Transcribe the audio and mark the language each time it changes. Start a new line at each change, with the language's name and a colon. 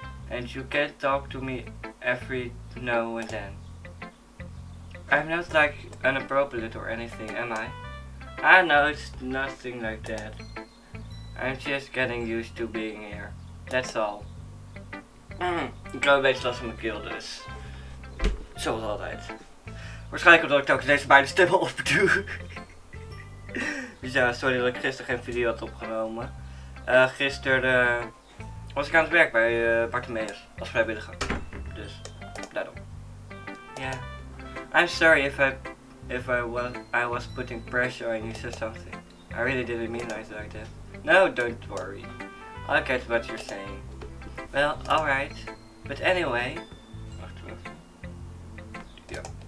English: And you can talk to me every now and then. I'm not like inappropriate or anything, am I? I know it's nothing like that. I'm just getting used to being here. That's all.
Dutch: Ik heb een beetje last van mijn keel dus. Zoals altijd. Waarschijnlijk omdat ik ook deze beide stemmen opdoe. Dus ja, sorry dat ik gisteren geen video had opgenomen. Gisteren was ik aan het werk bij Bartimeus als vrijwilliger. Dus daarom. Ja.
English: I'm sorry if I was putting pressure on you, said something. I really didn't mean it like that. No, don't worry. I'll get what you're saying. Well, alright. But anyway.
Dutch: Wacht.
English: Yeah.